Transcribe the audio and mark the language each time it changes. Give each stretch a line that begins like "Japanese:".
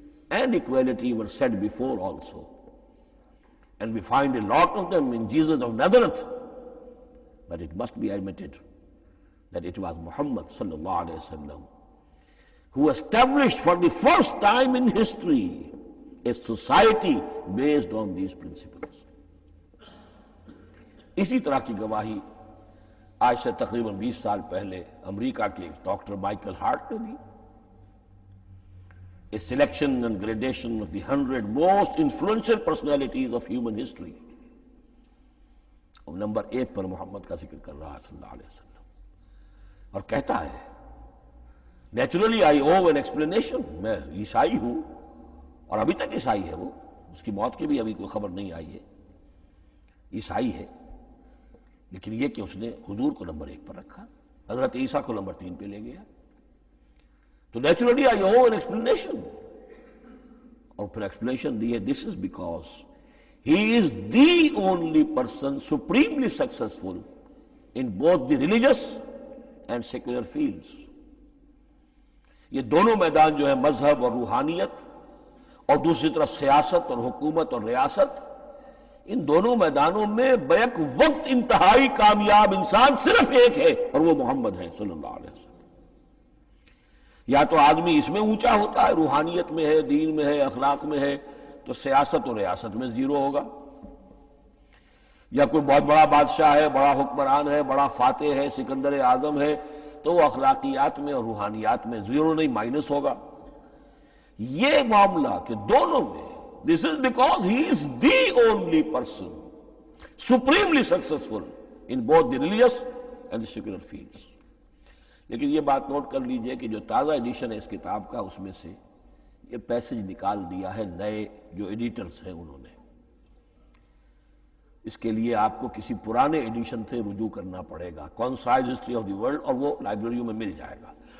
English: and equality were said before also. And we find a lot of them in Jesus of Nazareth. But it must be admitted that it was Muhammad sallallahu alaihi wasallam who established for the first time in history a society based on these principles.
Urdu: اسی طرح کی گواہی آج سے تقریباً 20 سال پہلے امریکہ کے ڈاکٹر مائیکل ہارٹ نے دی.
English: A selection and gradation of the 100 most influential personalities of human history.
Urdu: اور نمبر 1 پر محمد کا ذکر کر رہا ہے صلی اللہ علیہ وسلم، اور کہتا ہے
English: naturally I owe an explanation,
Urdu: میں عیسائی ہوں اور ابھی تک عیسائی ہے وہ، اس کی موت کی بھی ابھی کوئی خبر نہیں آئی ہے، عیسائی ہے، لیکن یہ کہ اس نے حضور کو نمبر 1 پر رکھا، حضرت عیسیٰ کو نمبر 3 پہ لے گیا، تو naturally I O an explanation. اور پھر ایکسپلینیشن دی ہے
English: This is because he is the only person supremely successful in both the religious and secular fields.
Urdu: یہ دونوں میدان جو ہے مذہب اور روحانیت اور دوسری طرف سیاست اور حکومت اور ریاست، ان دونوں میدانوں میں بیک وقت انتہائی کامیاب انسان صرف ایک ہے، اور وہ محمد ہے صلی اللہ علیہ وسلم. یا تو آدمی اس میں اونچا ہوتا ہے، روحانیت میں ہے، دین میں ہے، اخلاق میں ہے، تو سیاست اور ریاست میں زیرو ہوگا. یا کوئی بہت بڑا بادشاہ ہے، بڑا حکمران ہے، بڑا فاتح ہے، سکندر اعظم ہے، تو وہ اخلاقیات میں اور روحانیات میں زیرو نہیں، مائنس ہوگا. یہ معاملہ کہ دونوں میں
English: This is because he is the only person supremely successful in both the religious and the secular fields.
Urdu: لیکن یہ بات نوٹ کر لیجئے کہ جو تازہ ایڈیشن ہے اس کتاب کا، اس میں سے یہ پیسج نکال دیا ہے نئے جو ایڈیٹرز ہیں انہوں نے. اس کے لیے آپ کو کسی پرانے ایڈیشن سے رجوع کرنا پڑے گا، concise history of the world, اور وہ لائبریریوں میں مل جائے گا.